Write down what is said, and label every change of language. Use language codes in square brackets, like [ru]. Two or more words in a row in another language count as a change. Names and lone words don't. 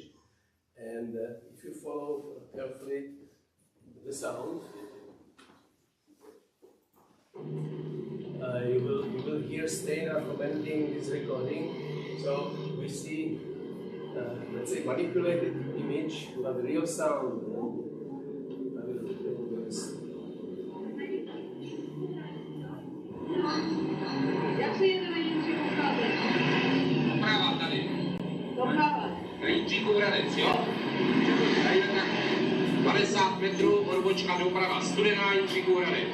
[en] And if you follow carefully the sound, you will hear Steina commenting this recording. So we see, let's say, manipulated image, but real sound. I will do this. [cs] Jak se jede na Jindřichu Hradec? Doprava tady. Doprava. Na Jindřichu Hradec, jo? Tady tak 50 metrů odbočka doprava, Studená Jindřichu Hradec.